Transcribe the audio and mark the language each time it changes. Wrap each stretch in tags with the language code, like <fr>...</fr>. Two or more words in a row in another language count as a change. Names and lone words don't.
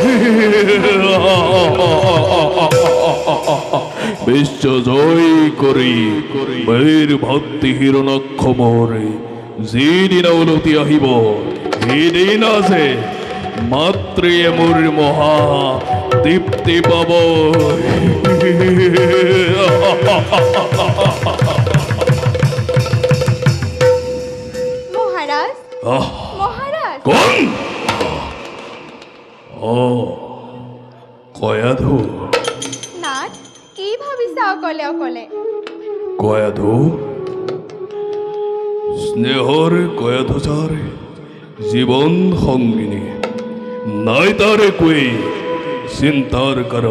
<as>বিশ্ব জয় কৰি বীৰ ভক্তি হিৰণ্যাক্ষ মোৰে যিদিনা উলটি আহিব সেইদিনা যে মাতৃয়ে মোৰ মহা দীপ্তি পাব মহারাজ আহ, মহারাজ কোন অ কয়াধু নাথ কি ভাবিছা অকলে অকলে কয়াধু স্নেহৰ কয়াধু ছাৰ জীৱন সংগিনী নাই তাৰ একোৱেই চিন্তাৰ কাৰণ</as>